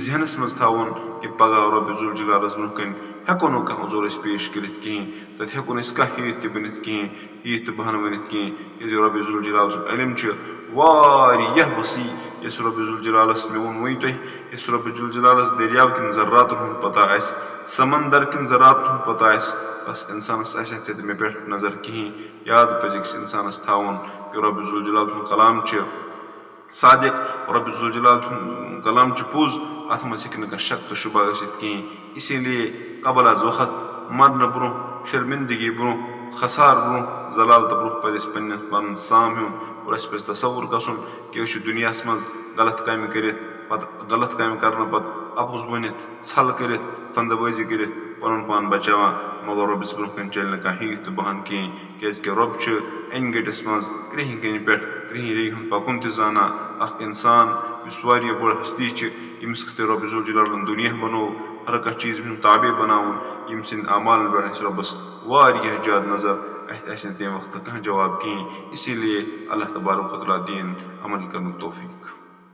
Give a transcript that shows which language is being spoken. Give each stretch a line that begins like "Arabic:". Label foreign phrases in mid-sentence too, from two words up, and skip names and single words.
Kashmiri: ذہنَس منٛز تھاوُن کہِ پگاہ رۄبِ ذوالجلالَس برونٛہہ کَنۍ ہٮ۪کو نہٕ کانٛہہ عُذُر أسۍ پیش کٔرِتھ کِہیٖنۍ تَتہِ ہٮ۪کو نہٕ أسۍ کانٛہہ ہیٚیِتھ تہِ بٔنِتھ کِہیٖنۍ ہیٚیِتھ تہِ بہانہٕ ؤنِتھ کِہیٖنۍ کیٛازِ رۄبِ ذوالجلال سُنٛد علم چھُ واریاہ وسیع یُس رۄبِ ذوالجلالَس مےٚ ووٚن وُنۍ تۄہہِ یُس رۄبِ ذوالجلالَس دٔریاو کٮ۪ن ذراتَن ہُنٛد پتہ آسہِ سمندر کٮ۪ن ذراتَن ہُنٛد پتہ آسہِ بس اِنسانَس آسہِ ہا ژےٚ مےٚ پٮ۪ٹھ نظر کِہیٖنۍ یاد پَزِ أکِس اِنسانَس تھاوُن کہِ رۄبِ ذوالجلال سُنٛد کلام چھِ صادق رۄبِ ذوالجلال سُنٛد کلام چھُ پوٚز اَتھ منٛز ہیٚکہِ نہٕ کانٛہہ شک تہٕ شُبہ ٲسِتھ کِہیٖنۍ
Urdu: اسی لیے
Kashmiri: قبل آز وقت مرنہٕ برونٛہہ شرمندگی برونٛہہ خسار برونٛہہ زلالتہٕ برونٛہہ پَزِ اَسہِ پَنُن سام ہیوٚن اور اَسہِ پَزِ تصوُر گژھُن کہِ أسۍ چھِ دُنیاہَس منٛز غلط کامہِ کٔرِتھ پتہٕ غلط کامہِ کرنہٕ پتہٕ اَپُز ؤنِتھ ژھل کٔرِتھ فنٛدٕ بٲزی کٔرِتھ پَنُن پان بچاوان مگر رۄبَس برونٛہہ کَنۍ چلہِ نہٕ کانٛہہ ہیٚیِتھ تہٕ بہانہٕ کِہیٖنۍ کیٛازِکہِ رۄب چھُ اَنہِ گٔٹِس منٛز کرٛہِنۍ کَنہِ پٮ۪ٹھ کرٛہِنۍ ریٚیہِ ہُنٛد پَکُن تہِ زانان اکھ اِنسان یُس واریاہ بٔڑ ہستی چھِ ییٚمِس خٲطرٕ رۄبِ ذوالجلالَن دُنیا بنوو ہر کانٛہہ چیٖز ییٚمِس تابع بناوُن ییٚمہِ سٕنٛدۍ اعمالن پٮ۪ٹھ آسہِ رۄبَس واریاہ زیادٕ نظر اَسہِ آسہِ نہٕ تَمہِ وقتہٕ کانٛہہ جواب کِہیٖنۍ
Urdu: اسی لیے
Kashmiri: اللہ تبارک و تعالیٰ دِیِن عمل کرنُک توفیٖق